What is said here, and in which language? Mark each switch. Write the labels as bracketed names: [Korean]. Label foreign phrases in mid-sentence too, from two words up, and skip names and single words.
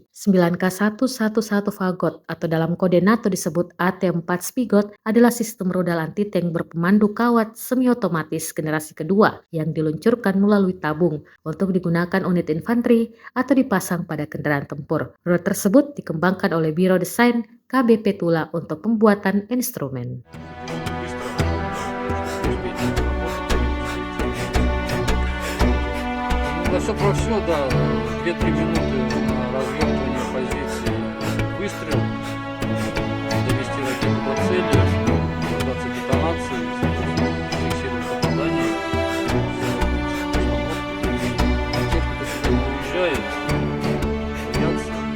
[Indonesian] 9K111 Fagot atau dalam kode NATO disebut AT-4 Spigot adalah sistem rudal anti-tank berpemandu kawat semi-otomatis generasi kedua yang diluncurkan melalui tabung untuk digunakan unit infanteri atau dipasang pada kendaraan tempur. Rudal tersebut dikembangkan oleh Biro Desain KBP Tula untuk pembuatan instrumen. [Russian] Все про все, да, 2-3 минуты на развертывание позиции, выстрел, довести ракету до цели, дождаться детонации, фиксировать попадание, техника сюда не уезжает, боятся,